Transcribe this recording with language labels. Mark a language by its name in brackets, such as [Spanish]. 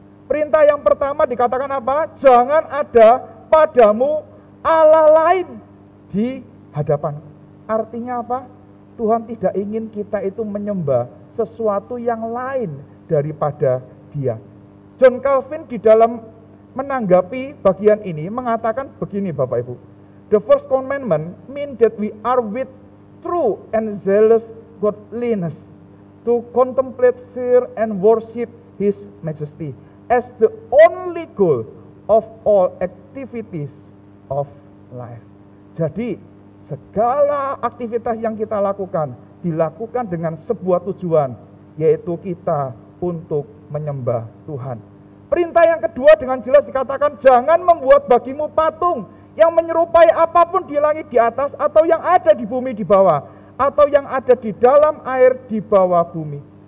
[Indonesian] Perintah yang pertama dikatakan apa? Jangan ada padamu Allah lain di hadapan. Artinya apa? Tuhan tidak ingin kita itu menyembah sesuatu yang lain daripada Dia. John Calvin di dalam menanggapi bagian ini mengatakan begini Bapak Ibu. [English] The first commandment means that we are with true and zealous godliness to contemplate, fear and worship His majesty as the only goal of all activities of life. [Indonesian] Jadi segala aktivitas yang kita lakukan dilakukan dengan sebuah tujuan, yaitu kita untuk menyembah Tuhan. Perintah yang kedua dengan jelas dikatakan, jangan membuat bagimu patung yang menyerupai apapun di langit di atas, atau yang ada di bumi di bawah, atau yang ada di dalam air di bawah bumi.